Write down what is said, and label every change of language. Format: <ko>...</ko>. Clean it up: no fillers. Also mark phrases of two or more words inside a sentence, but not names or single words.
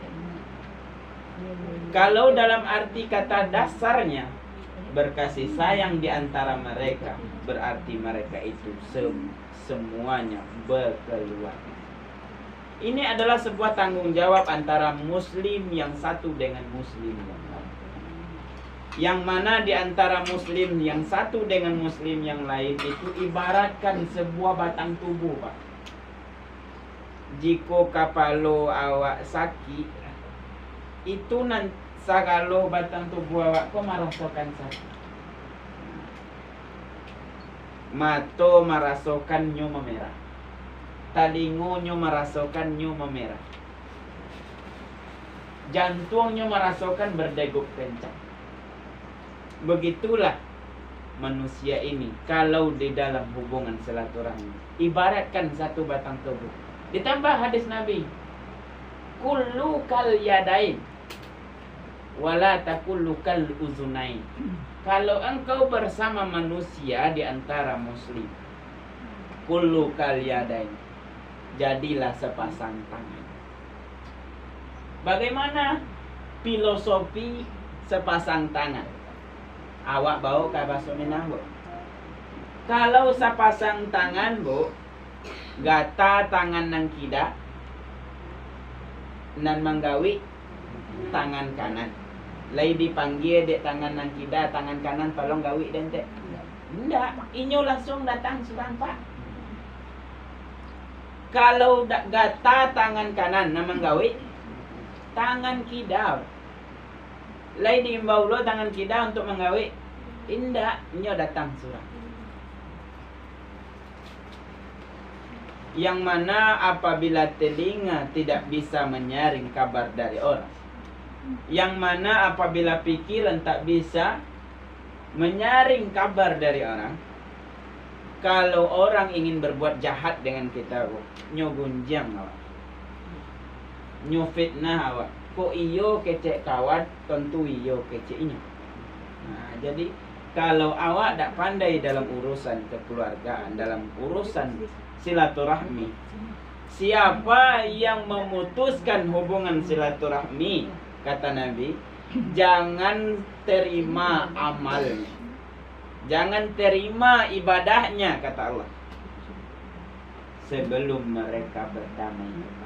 <id>Kalau dalam arti kata dasarnya berkasih sayang di antara mereka, berarti mereka itu semuanya berkeluarga. Ini adalah sebuah tanggung jawab antara muslim yang satu dengan muslim yang lain. Yang mana di antara muslim yang satu dengan muslim yang lain itu ibaratkan sebuah batang tubuh, Pak.</id> <min>Jika kapalo awak sakit, itu nanti sagalo batang tubuh awak ko merasakan sakit. Mato merasakan nyo memerah. Talingonyo merasakan nyo memerah.</min> <id>Jantungnya merasakan berdegup kencang. Begitulah manusia ini kalau di dalam hubungan silaturahmi. Ibaratkan satu batang tubuh. Ditambah hadis Nabi,</id> <ar>kullu kal yadain wala takullu kal uzunain.</ar> <id>Kalau engkau bersama manusia di antara muslim,</id> <ar>kullu kal yadain,</ar> <id>jadilah sepasang tangan. Bagaimana filosofi sepasang tangan?</id> <min>Awak bau ke bahasa Minang, Bu? Kalau sepasang tangan, Bu, gata tangan nang kida nan manggawi tangan kanan. Lai dipanggil dek tangan nang kida, tangan kanan tolong gawi dan dek. Ndak, inyo langsung datang surang, Pak. Kalau gata tangan kanan nama gawi tangan kida, lai diimbau lo tangan kida untuk menggawi, indah nyo datang surang.</min> <id>Yang mana apabila telinga tidak bisa menyaring kabar dari orang, yang mana apabila pikiran tak bisa menyaring kabar dari orang, kalau orang ingin berbuat jahat dengan kita,</id> <min>nyo gunjang awak, nyo fitnah awak, kok iyo kecek kawan, tentu iyo kecek inyo.</min> <id>Nah, jadi kalau awak tak pandai dalam urusan kekeluargaan, dalam urusan silaturahmi, siapa yang memutuskan hubungan silaturahmi, kata Nabi, jangan terima amalnya, jangan terima ibadahnya, kata Allah, sebelum mereka berdamai.</id>